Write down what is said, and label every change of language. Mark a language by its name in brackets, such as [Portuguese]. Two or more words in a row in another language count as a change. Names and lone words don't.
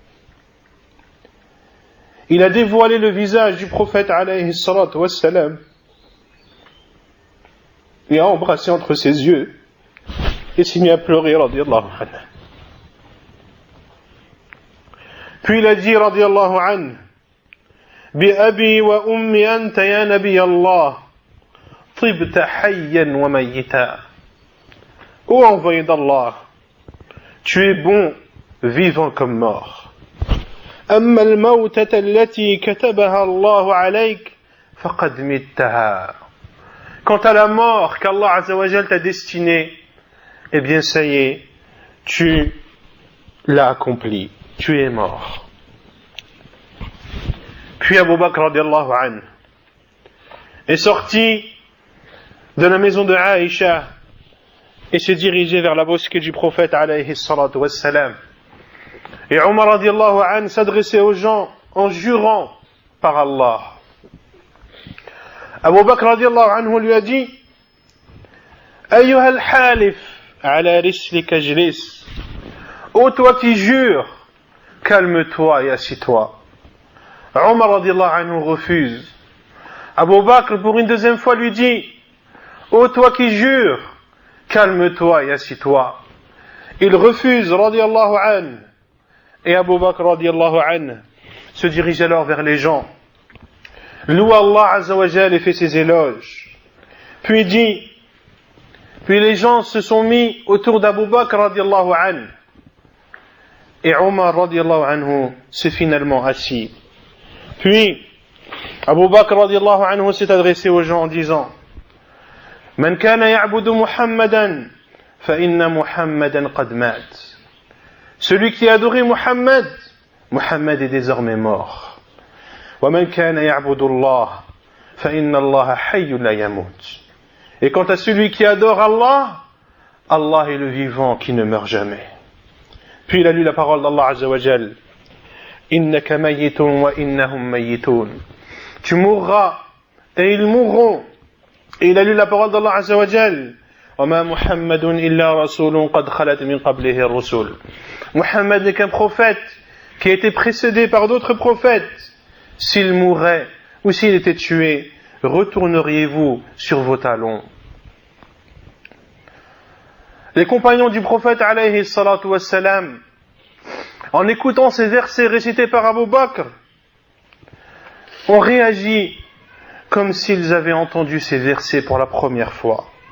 [French] Il a dévoilé le visage du prophète [Arabic] عليه الصلاة والسلام [French] et a embrassé entre ses yeux et s'est mis à pleurer [Arabic] رضي الله عنه. [French] Puis il a dit [Arabic] رضي الله عنه بأبي وأمي أنت يا نبي الله طبت حيا وميتا. [French] Ô envoyé d'Allah, tu es bon vivant comme mort. [Arabic] أما الموتة التي كتبها الله عليك فقد متها. [French] Quant à la mort qu'Allah [Arabic] عز وجل [French] t'a destinée, eh bien ça y est, tu l'as accompli, tu es mort. Puis Abu Bakr [Arabic] رضي الله عنه [French] est sorti de la maison de Aïcha et s'est dirigé vers la mosquée du prophète [Arabic] عليه الصلاة والسلام. [French] Et Omar [Arabic] رضي الله عنه [French] s'adressait aux gens en jurant par Allah. Abu Bakr [Arabic] رضي الله عنه [French] lui a dit: [Arabic] أيها الحالف على رسلك اجلس. [French] Ô toi qui jures, calme-toi et assis-toi. Omar [Arabic] رضي الله عنه [French] refuse. Abu Bakr pour une deuxième fois lui dit: Ô toi qui jures, calme-toi et assis-toi. Il refuse [Arabic] رضي الله عنه. [French] Et Abu Bakr [Arabic] رضي الله عنه [French] se dirige alors vers les gens, loue Allah [Arabic] عز وجل [French] et fait ses éloges. Puis les gens se sont mis autour d'Abu Bakr [Arabic] رضي الله عنه. [French] Et Omar [Arabic] رضي الله عنه [French] s'est finalement assis. Puis Abu Bakr [Arabic] رضي الله عنه [French] s'est adressé aux gens en disant: [Arabic] من كان يعبد محمدا فإن محمدا قد مات. [French] Celui qui a adoré Muhammad, Muhammad est désormais mort. [Arabic] ومن كان يعبد الله فإن الله حي لا يموت. [French] Et quant à celui qui adore Allah, Allah est le vivant qui ne meurt jamais. Puis il a lu la parole d'Allah [Arabic] عز وجل: إنك ميت وإنهم ميتون. [French] Tu mourras et ils mourront. Et il a lu la parole d'Allah [Arabic] عز وجل: وما محمد إلا رسول قد خلت من قبله الرسل. [French] Muhammad n'est qu'un prophète qui a été précédé par d'autres prophètes. S'il mourait ou s'il était tué, retourneriez-vous sur vos talons? Les compagnons du prophète [Arabic] عليه الصلاة والسلام, [French] en écoutant ces versets récités par Abu Bakr, ont réagi comme s'ils avaient entendu ces versets pour la première fois.